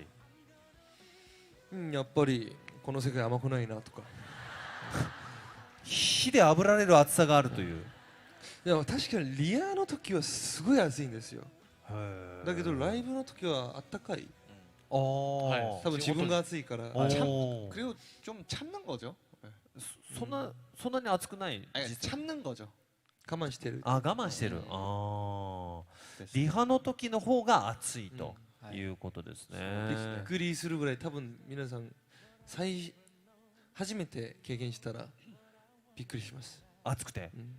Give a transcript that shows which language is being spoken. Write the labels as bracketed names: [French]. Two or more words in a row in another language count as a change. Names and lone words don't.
[Japanese] うんやっぱりこの世界甘くないなとか火で炙られる暑さがあるという。でも確かにリアの時はすごい暑いんですよだけどライブの時はあったかい多多分自分が暑いから [Korean] 그리고 좀 참는 거죠. [Japanese] そんなに暑くない。 [Korean] 아니, [Japanese] 実は [Korean] 참는 거죠. [Japanese] 我慢してるあ、我慢してる。リハの時の方が暑いということですね。びっくりするぐらい多分皆さん初めて経験したらびっくりします暑くて。うん